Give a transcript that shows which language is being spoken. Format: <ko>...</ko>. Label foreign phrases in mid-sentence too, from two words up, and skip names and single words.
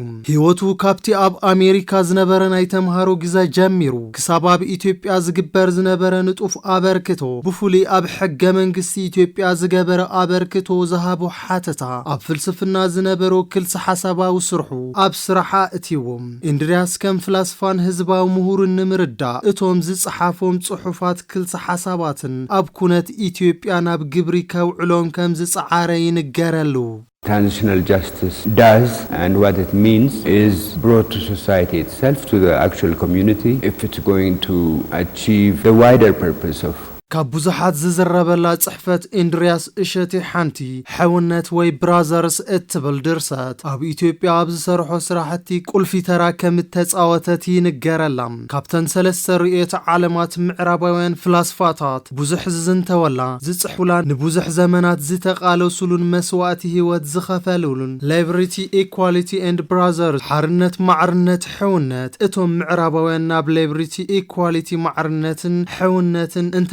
<ti>ህይወቱ ካብቲ ኣብ ኣሜሪካ ዝነበረ ናይ ተምሃሮ ግዜ ጀሚሩ ክሳብ ኣብ ኢትዮጵያ ዝግበር ዝነበረ ንጡፍ ኣበርክቶ ብፍሉይ ኣብ ሕገ መንግስቲ ኢትዮጵያ ዝገበረ ኣበርክቶ ዝሃቦ ሓተታ ኣብ ፍልስፍና ዝነበሮ ክልሲ ሓሳባዊ ስርሑ ኣብ ስራሓ እትይዎም። ኢንድሪያስ ከም ፍላስፋን ህዝባዊ ምሁርን ንምርዳእ እቶም ዝጸሓፎም ጽሑፋት ክልሲ ሓሳባትን ኣብ ኩነት ኢትዮጵያ ናብ ግብሪ ከውዕሎም ከም ዝጸዓረ ይንገረሉ።</ti> <en>Transitional justice does, and what it means is brought to society itself, to the actual community, if it's going to achieve the wider purpose of</en> <ti>ካብ ብዙሓት ዝዝረበላ ጽሕፈት ኢንድሪያስ እሸቴ ሓንቲ ሕውነት ወይ ብራዘርስ እትብል ድርሰት ኣብ ኢትዮጵያ ኣብ ዝሰርሖ ስራሕቲ ቁልፊ ተራ ከም እተጻወተት ይንገረላ። ካብተን ሰለስተ ርእዮተ ዓለማት ምዕራባውያን ፍላስፋታት ብዙሕ ዝዝንተወላ ዝጽሕፉላ ንብዙሕ ዘመናት ዝተቓለሱሉን መስዋዕቲ ህይወት ዝኸፈሉሉን</ti> <en>Liberty, equality and brothers</en> <ti>ሓርነት፣ ማዕርነት፣ ሕውነት እቶም ምዕራባውያን ናብ</ti> <en>liberty, equality፣</en> <ti>ማዕርነትን ሕውነትን እንተተ</ti>